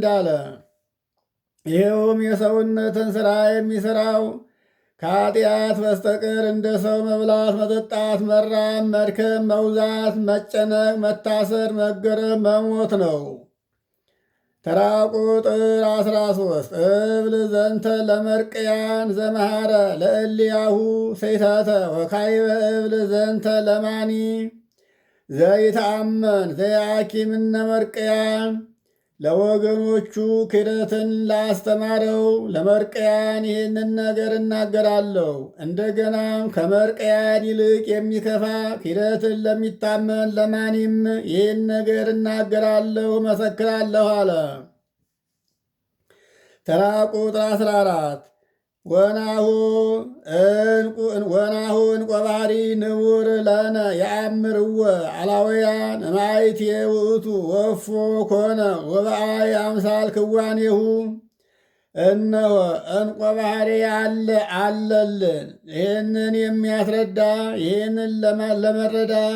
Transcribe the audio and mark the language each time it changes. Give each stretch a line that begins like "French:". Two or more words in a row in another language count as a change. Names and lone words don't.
Amharic: አለ። ይኸውም የሰውነትን ሥራ የሚሠራው ከኃጢአት በስተቀር እንደ ሰው መብላት፣ መጠጣት፣ መራብ፣ መድከም፣ መውዛት፣ መጨነቅ፣ መታሰር፣ መገረም፣ መሞት ነው። ተራ ቁጥር 13
Geez: እብል ዘንተ ለመርቅያን ዘመሃረ ለእልያሁ ሰይታተ ወካዕበ እብል ዘንተ ለማኒ ዘይተአመን ዘያኪምነ መርቅያን።
Amharic: ለወገኖቹ ክህደትን ላስተማረው ለመርቅያን ይህንን ነገር እናገራለሁ። እንደገናም ከመርቅያን ይልቅ የሚከፋ ክህደትን ለሚታመን ለማኒም ይህን ነገር እናገራለሁ፣ መሰክራለሁ አለ። ተራ ቁጥር 14
Geez: ወናሁ ዕንቆ ባሕርይ ንቡር ለነ የአምርወ አላውያን እማይት ውእቱ ወፎ ኮነ ወበአይ አምሳል ክዋኔሁ።
Amharic: እነሆ ዕንቆ ባሕርይ አለልን። ይህንን የሚያስረዳ ይህንን ለመረዳት